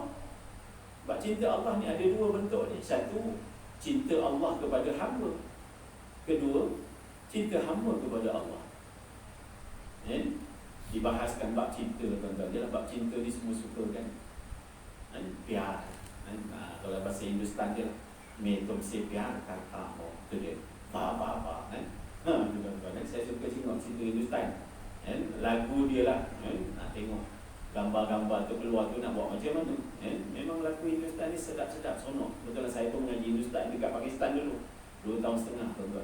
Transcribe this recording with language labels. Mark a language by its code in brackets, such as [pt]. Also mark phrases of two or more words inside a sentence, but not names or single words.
[ms] Sebab cinta Allah ni ada dua bentuk ni. Satu, cinta Allah kepada hamba. Kedua, cinta hamba kepada Allah. Dibahaskan bab cinta tuan-tuan. Dia lah bab cinta ni semua suka kan. Piar. Kalau bahasa Hindustan dia [hi] मैं तुमसे प्यार करता हूँ, [ms] तो dia ba kan. Tuan-tuan, saya suka tengok cerita Hindustan. Lagu dia lah, nak tengok gambar-gambar tu keluar tu nak buat macam mana. Memang lagu Hindustan ni sedap-sedap, sonok. Betul lah, saya pun mengaji Hindustan dekat Pakistan dulu 2 tahun setengah tuan-tuan.